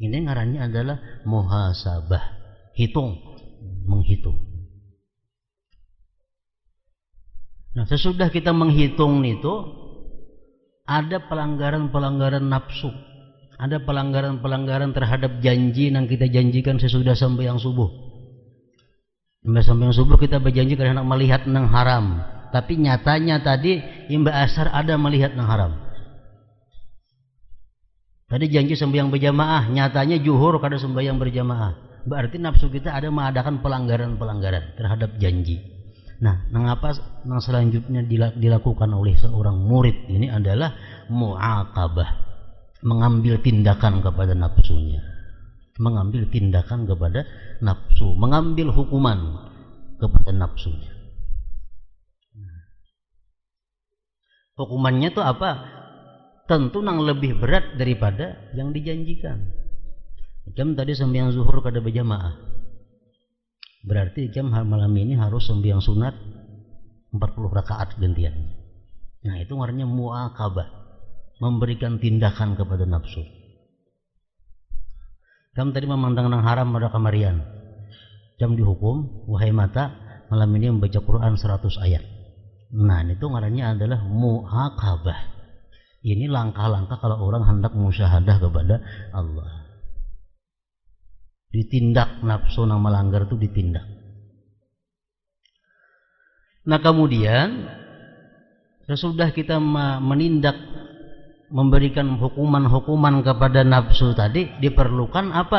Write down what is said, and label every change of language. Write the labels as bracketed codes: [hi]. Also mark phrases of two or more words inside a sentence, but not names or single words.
[id] Ini ngarannya adalah muhasabah, menghitung. Nah, sesudah kita menghitung itu, ada pelanggaran-pelanggaran nafsu, ada pelanggaran-pelanggaran terhadap janji yang kita janjikan sesudah sembahyang subuh. Sembahyang subuh kita berjanji karena melihat nang haram, tapi nyatanya tadi imba asar ada melihat nang haram. Tadi janji sembahyang berjamaah, nyatanya zuhur kada sembahyang berjamaah. Berarti nafsu kita ada mengadakan pelanggaran-pelanggaran terhadap janji. Nah, mengapa yang selanjutnya dilakukan oleh seorang murid ini adalah mu'aqabah, mengambil tindakan kepada nafsunya, mengambil tindakan kepada nafsu, mengambil hukuman kepada nafsunya. Hukumannya itu apa? Tentu yang lebih berat daripada yang dijanjikan. Jam tadi sembahyang zuhur kada berjamaah, berarti jam malam ini harus sembahyang sunat 40 rakaat gantian. Nah, itu artinya mu'aqabah, memberikan tindakan kepada nafsu. Jam tadi memandang nang haram pada kamarian, jam dihukum, wahai mata, malam ini membaca Quran 100 ayat. Nah, itu artinya adalah mu'aqabah. Ini langkah-langkah kalau orang hendak musyahadah kepada Allah. Ditindak nafsu yang melanggar itu ditindak. Nah, kemudian sesudah kita menindak, memberikan hukuman-hukuman kepada nafsu tadi, diperlukan apa?